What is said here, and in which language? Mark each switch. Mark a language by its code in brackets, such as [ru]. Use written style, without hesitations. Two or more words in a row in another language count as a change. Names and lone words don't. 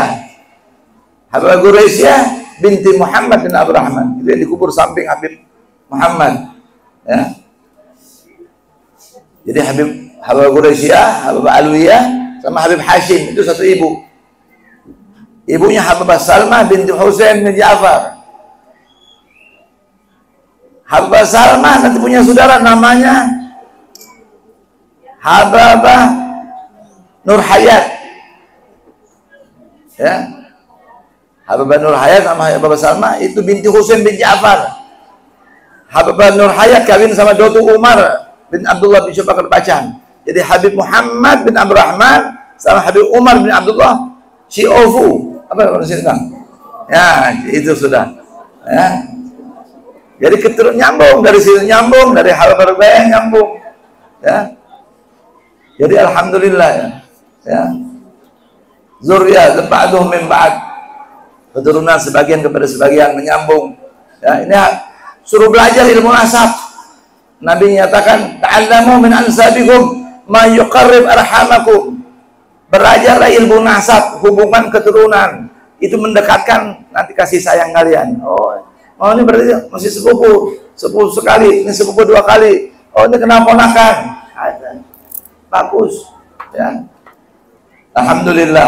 [id] Habibah Quraisyah binti Muhammad bin Abdurrahman, itu yang dikubur samping Habib Muhammad ya. Jadi Habibah Quraisyah, Habibah Alwiyah sama Habib Hashim itu satu ibu. Ibunya Habibah Salma binti Husain bin Ja'far. Habibah Salma nanti punya saudara namanya Habibah Nur Hayat ya. Habibah Nur Hayat sama Habibah Salma itu binti Husain bin Ja'far. Habibah Nur Hayat kawin sama Datu Umar bin Abdullah bin Syubakar Bacan. Jadi Habib Muhammad bin Abdurrahman sama Habib Umar bin Abdullah Syiofu, apa maksudnya ya, itu sudah ya. Jadi keturun nyambung dari sini, nyambung dari Habibah Ruqayyah, nyambung ya. Jadi alhamdulillah ya. Ya. [ar] ذرية بعضهم من بعض. [id] keturunan sebagian kepada sebagian menyambung. Ya, ini suruh belajar ilmu nasab. Nabi menyatakan, [ar] تعلموا من أنسابكم ما يقرب أرحامكم. [id] Belajarlah ilmu nasab, hubungan keturunan. Itu mendekatkan nanti kasih sayang kalian. Oh ini berarti masih sepupu sekali, ini sepupu 2 kali. Oh ini kena ponakan. Bagus. Ya. Alhamdulillah.